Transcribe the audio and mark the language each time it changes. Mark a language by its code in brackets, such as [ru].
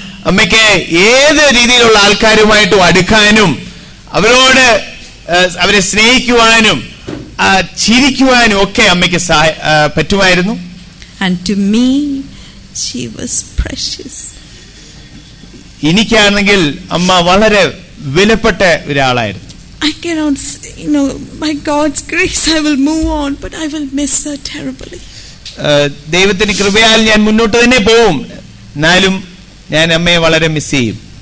[ml] അമ്മയ്ക്ക് ഏത് രീതിയിലുള്ള ആൾക്കാരുമായിട്ടും അടുക്കാനും അവരോട് അവരെ സ്നേഹിക്കുവാനും ചിരിക്കുവാനും ഒക്കെ അമ്മയ്ക്ക് പറ്റുമായിരുന്നു. [en] And to me she was precious. [ml] എനിക്കാണെങ്കിൽ അമ്മ വളരെ വിലപ്പെട്ട ഒരാളായിരുന്നു. [en] I cannot say, by God's grace I will move on, but I will miss her terribly. [ml] ദൈവത്തിന്റെ കൃപയാൽ ഞാൻ മുന്നോട്ട് തന്നെ പോവും, എന്നാലും ഞാൻ അമ്മയെ വളരെ മിസ് ചെയ്യും.